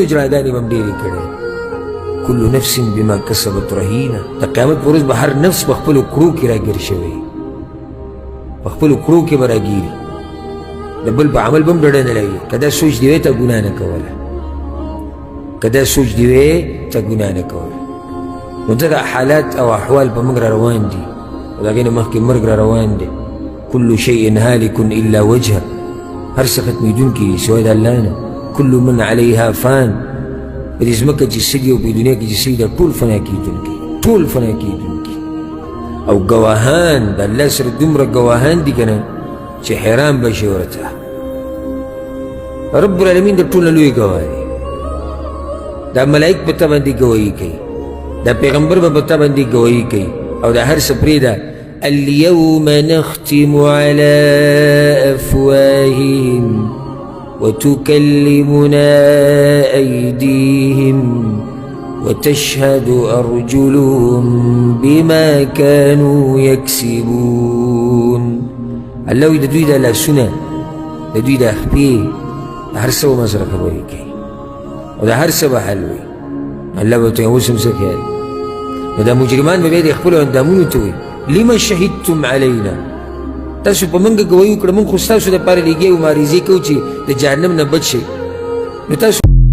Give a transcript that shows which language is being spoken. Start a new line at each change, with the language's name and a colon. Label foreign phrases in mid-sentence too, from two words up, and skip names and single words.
Pashto: جراحګانې به هم ډېرې کړی
Arabic: کل نفس بما کسبت رهینه
Pashto: د قیامت په ورځ به هر نفس په خپلو کړو کې راګیر شوی په خپلو کړو کې به راګیري د بل په عمل به هم ډډه نه لګي که دا سوچ دې وی ته ګناه نه کوله که دا سوچ دې وی ته ګناه نه کوله نو دغه حالات او احوال په موږ را روان دي او د هغې نه مخکې مرګ را روان دی
Arabic: كل شيء هالك إلا وجهه
Pashto: هر څه ختمېدونکي دي سوای د الله نه
Arabic: كل من عليها فان
Pashto: په دې ځمکه چې څه دي او په دنیا کې چې څه دي دا ټول فنا کېدونکي ټول فنا کېدونکي او ګواهان د الله سره دومره ګواهان دي که نه چې حیران به شي ورته
Arabic: رب العالمین
Pashto: د ټول نه لوی ګواه دی دا ملایک په تا باندې ګواهي کوي دا پیغمبر به په تا باندې ګواهي کوي او دا هر څه پرېږده
Arabic: اليوم نختم على أفواههم وتكلمنا أيديهم وتشهد أرجلهم بما كانوا يكسبون
Pashto: الله د دوی د لاسونه د دوی د خپې د هر څه به ما سره خبرې کوي او د هر څه به حل وي الله به ورته اوس هم څه کوي نو دا مجرمان به بیا د خپلو اندامونو ته وي
Arabic: لما شهدتم علينا
Pashto: تاسو په موږ ګواهي وکړه موږ خو ستاسو دپاره لېږي او مبارزې کوو چې د جهنم نه بچ شئ نو تاسو